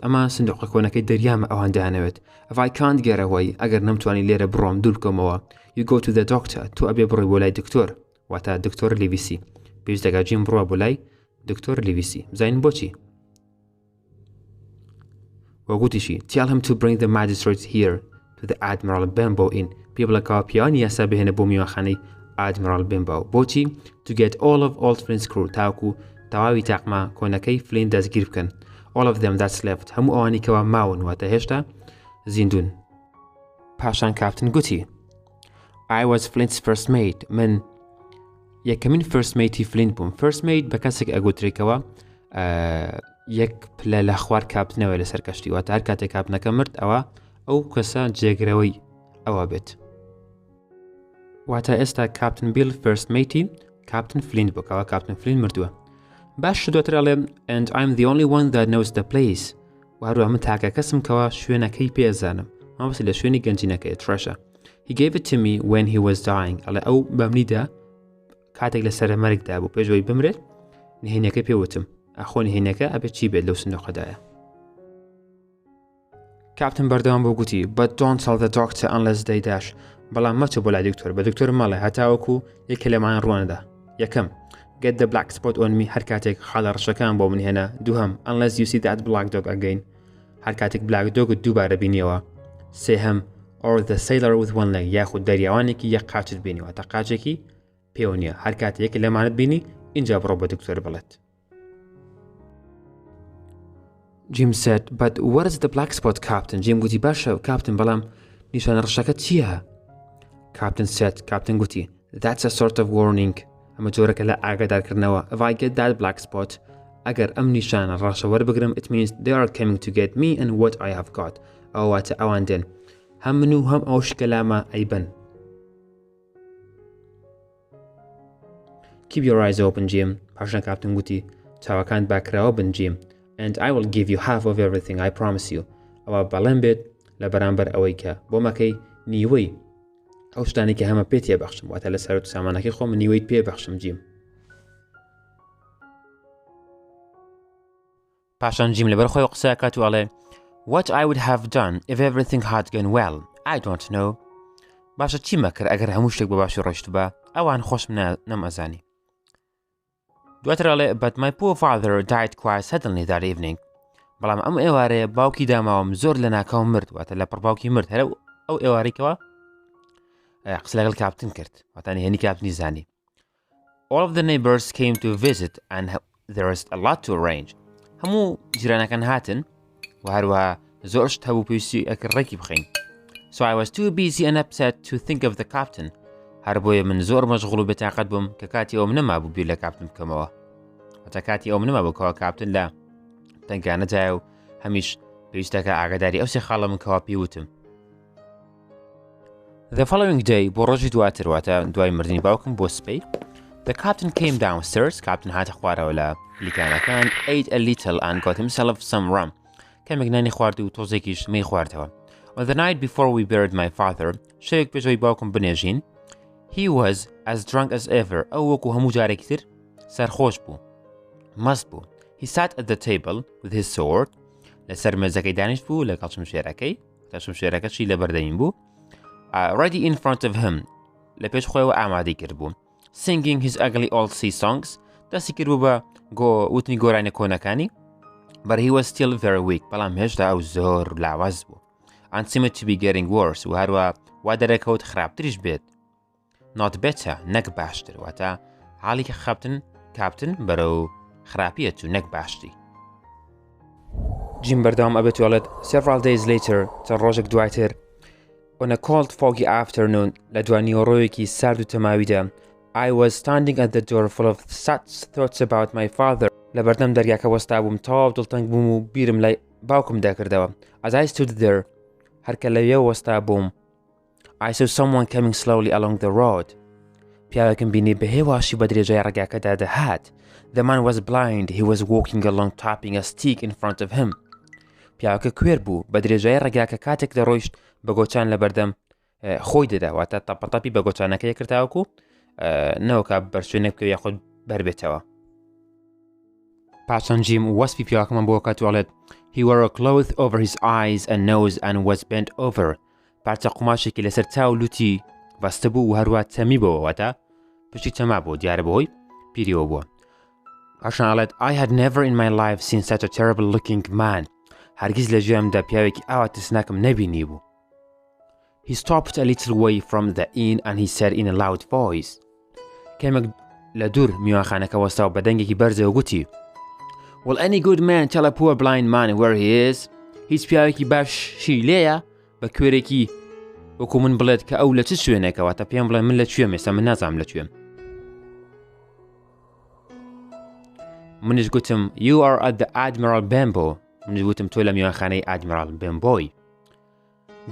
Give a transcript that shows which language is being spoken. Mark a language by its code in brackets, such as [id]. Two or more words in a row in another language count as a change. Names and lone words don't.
[ckb] ئەمە سندوقە کۆنەکەی دەریامە ئەوان دەیانەوێت. [en] If I can't get away, [ckb] ئەگەر نەمتوانی لێرە بڕۆم دوور بکەمەوە, [en] you go to the doctor. [ckb] تۆ ئەبێ بڕۆی بۆ لای دکتۆر واتە دکتۆر لیڤیسی. پێویست دەکات جیم بڕۆ بۆ لای دکتۆر لیڤیسی. بزانین بۆچی؟ وەگوتیشی [en] Tell him to bring the magistrate here to the Admiral Benbow Inn. [ckb] پێ بڵێکەوە پیاوانی یاسا بهێنە بۆ میوانخانەی Admiral Benbow. بۆچی؟ [en] To get all of Old Flint's crew. [ckb] تاوکو تەواوی تاقما کۆنەکەی فلین دەستگیر بکەن. [en] All of them that's left. [ckb] هەموو ئەوانی کەوا ماون واتە هێشتا زیندون. پاشان کاپتن گوتی [en] I was Flint's first mate. [ckb] من یەکەمین [en] first matey [ckb] فلین بووم. [en] First mate [ckb] بە کەسێک ئەگوترێکەوە یەک پلە لە خوار کاپتنەوە لەسەر کەشتی واتە هەر کاتێک کاپتنەکە مرد ئەوە ئەو کەسە جێگرەوەی ئەوە بێت. واتە ئێستا کاپتن بیل [en] first mate [ckb] کاپتن فلین بووکەوە کاپتن فلین مردووە. باش دواتر ئەڵێ [en] and I'm the only one that knows the place. [ckb] وهروە من تاکە کەسم کەوا شوێنەکەی پێزانم. مابەسی لە شوێنی گەنجینەکەی ترەشە. [en] He gave it to me when he was dying. [ckb] ئەڵێ ئەو بەمنیدا کاتێک لە سەر مەرگدا بوو پێشەوەی بمرێت نهێنیەکەی پێوتم. ئەخۆ نهێنیەکە ئەبێت چی بێت لەو سندوقەدایە. کاپتن بەردەوام بۆ گوتی [en] but don't tell the doctor unless they dash. [ckb] بەڵام مەچە بۆ لای دکتۆر بە دکتۆر ماڵێ هەتاوەکو یەکە لەمانە ڕوانەدا. یەکەم [en] get the black spot on me [ckb] هەر کاتێک خاڵە ڕەشەکان بۆ من هێنا. [en] دووهەم unless you see that black dog again [ckb] هەر کاتێک [en] black dog [ckb] دووبارە بینیەوە. سێهەم or the sailor with one leg یاخود دەریاوانێکی یەک قاچت بینیەوە تا قاچێکی پێوە نییە هەر کاتێک یەکە لەمانت بینی اینجا بڕۆ بە دکتۆر بڵێت. [en] Jim said, but what is the black spot, Captain? [ckb] Jim گوتی باشە کاپتن بەڵام نیشانە ڕەشەکە چییە؟ [en] Captain said, Captain گوتی that's a sort of warning. [ckb] ئەمە جۆرەکە لە ئاگادارکردنەوە. [en] If I get that black spot [ckb] ئەگەر ئەم نیشانە ڕەشە وەربگرم [en] it means they are coming to get me and what I have got. [ckb] ئەو واتە ئەوان دێن هەم من و هەم ئەو شکەلامە ئەیبن. [en] Keep your eyes open, Jim. [ckb] پاشان کاپتن گوتی چاوەکان باکراوە بن Jim. [en] And I will give you half of everything, I promise you. [ckb] ئەوە بەڵێن بێت لە بەرامبەر ئەوەی کە بۆ مەکەی نیوەی ئەو شتانی کە هەمە پێت تێبەخشم واتە لە سەرۆت سامانەکەی خۆم نیوەیت پێبەخشم جیم. پاشان جیم لەبەر خۆی قسە کات و ئەڵێ [en] What I would have done if everything had gone well, I don't know. [ckb] باشە چی مەکرد ئەگەر هەموو شتێک بە باشی ڕۆیشت بە ئەوان خۆشم نەمەزانی. دواتر ئەڵێ [en] but my poor father died quite suddenly that evening. [ckb] بەڵام ئەم ئێوارەیە باوکی داماوم زۆر لە ناکاو مرد واتە لە پڕباوکی مرد هەرە ئەو ئێوارێکەوە قسە لەگەڵ کاپتن کرد واتانی هێنی کاپتنی زانی. [en] All of the neighbors came to visit and there is a lot to arrange. [ckb] هەموو جیرانەکان هاتن و هەروەها زۆر شت هەبوو پێویستی ئەکرد ڕێکی بخەین. [en] So I was too busy and upset to think of the captain. [ckb] هەر بۆیە من زۆر مەشغوڵ و بێتاقەت بووم کە کاتی ئەوم نەمابوو بیر لە کاپتن بکەمەوە. واتە کاتی ئەوم نەمابوو کەوا کاپتن لە تەنگانەدایە و هەمیش پێویستەکە ئاگاداری ئەو سێ خاڵە من کەوا پێوتم. [en] The following day [ckb] بۆ ڕۆژی دواتر واتە دوای مردنی باوکم بۆ سبەی [en] the captain came downstairs. [ckb] کاپتن هاتە خوارەوە لە پلیکانەکان [en] ate a little and got himself some rum. [ckb] کەمێک نانی خوارد و تۆزێکیش مەی خواردەوە. [en] On the night before we buried my father [ckb] شەوێک پێشەوەی باوکم بنێژین [en] he was as drunk as ever. [ckb] ئەو وەکو هەموو جارێکی تر سەرخۆش بوو مەست بوو. [en] He sat at the table with his sword. [ckb] لەسەر مێزەکەی دانیشت بوو لەگەڵ شمشێرەکەی تا شمشێرەکەشی لە بەردەمین بوو [en] ready in front of him [ckb] لە پێش خۆیەوە ئامادەی کرد بوو [en] singing his ugly old sea songs. [ckb] دەستی کرد بوو بە وتنی گۆرانە کۆنەکانی [en] but he was still very weak. [ckb] بەڵام هێشتا ئەو زۆر لاواز بوو [en] and seemed to be getting worse [ckb] و هەروە وا دەرەکەوت خراپتریش بێت [en] not better [ckb] نەک باشتر واتە حاڵی کە کاپتن بەرەو خراپیەت و نەک باشتی. جیم بەردەوام ئەبێت وڵێت [en] several days later [ckb] چەند ڕۆژێک دوایتر [en] on a cold foggy afternoon [ckb] لە دوانیۆڕۆیەکی سارد و تەماویدا [en] I was standing at the door full of such thoughts about my father. [ckb] لە بەردەم دەرگاکە وەستا بووم تەواو دڵتەنگ بووم و بیرم لای باوکم داکردەوە. [en] As I stood there [ckb] هەرکە لەوێ وەستا بووم [en] I saw someone coming slowly along the road. [ckb] پیاوێکم بینی بە هێواشی بە درێژای ڕێگاکەدا دەهات. [en] The man was blind. He was walking along tapping a stick in front of him. [ckb] پیاوەکە کوێر بوو بە درێژای ڕێگاکە کاتێک دەڕۆیشت بە گۆچان لە بەردەم خۆی دەدا واتە تەپەتەپی بە گۆچانەکەی کرداوەکو نەوەکە بەرشوێنێ بکەوێ یاخود بەربێتەوە. پاشان جیم وەسپی پیاوەکەمان بۆ کاتوڵێت [en] He wore a cloth over his eyes and nose and was bent over. [ckb] پارچە قوماشێکی لەسەر چاو لوتی بەستە بوو و هەروە تەمی بەوە واتە پشتی تەما بوو دیارە بەهۆی پیریەوە بووە. پاشان ئەڵێت [en] I had never in my life seen such a terrible looking man. [ckb] هەرگیز لە ژیانمدا پیاوێکی ئاوا ترسناکم نەبینی بوو. [en] He stopped a little way from the inn and he said in a loud voice. [ckb] کەمێک لە دوور میوانخانەکە وەستاو بە دەنگێکی بەرزەوە گوتی [en] Will any good man tell a poor blind man where he is? [ckb] هیچ پیاوێکی باشی لێیە بە کوێرێکی وەکو من بڵێت کە ئەو لە چ شوێنێکەوە تا پێم بڵێن من لەکوێم ئێستا من نازانم لەکوێم. منیش گوتم [en] You are at the Admiral Bembo. [ckb] منیش گوتم تۆ لە میوانخانەی Admiral Bemboی.